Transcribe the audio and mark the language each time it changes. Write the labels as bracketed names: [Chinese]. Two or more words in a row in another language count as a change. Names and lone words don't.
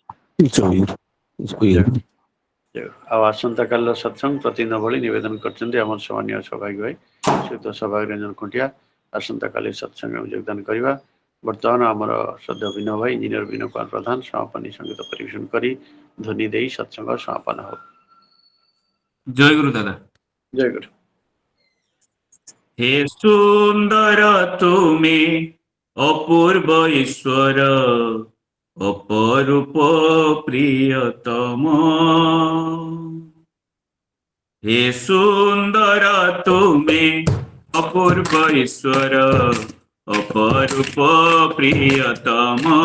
[Odia] ଆଉ ଆସନ୍ତା କାଲିର ସତ୍ସଙ୍ଗ ପ୍ରତିଦିନ ଭଳି ନିବେଦନ କରିଛନ୍ତି ଆମର ସମ୍ମାନୀୟ ସୌଭାଗ୍ୟ ଭାଇ ଶ୍ରୀଯୁକ୍ତ ସୌଭାଗ୍ୟ ରଞ୍ଜନ ଖୁଣ୍ଟିଆ। ଆସନ୍ତା କାଲି ସତ୍ସଙ୍ଗ ଯୋଗଦାନ କରିବା। ବର୍ତ୍ତମାନ ଆମର ଶ୍ରଦ୍ଧେୟ ବିନୟ ଭାଇ, ଇଞ୍ଜିନିୟର ବିନୟ କୁମାର ପ୍ରଧାନ ସମାପନୀ ସଙ୍ଗୀତ ପରିବେଷଣ କରି ଧ୍ୱନି ଦେଇ ସତ୍ସଙ୍ଗ ସମାପନ ହବ। ଜୟ ଗୁରୁ ଦାଦା। ଜୟ ଗୁରୁ। [Bangla] হে সুন্দর তুমি অপূর্ব ঈশ্বর, অপরূপ প্রিয়তম। হে সুন্দর তুমি অপূর্ব ঈশ্বর, অপরূপ প্রিয়তম।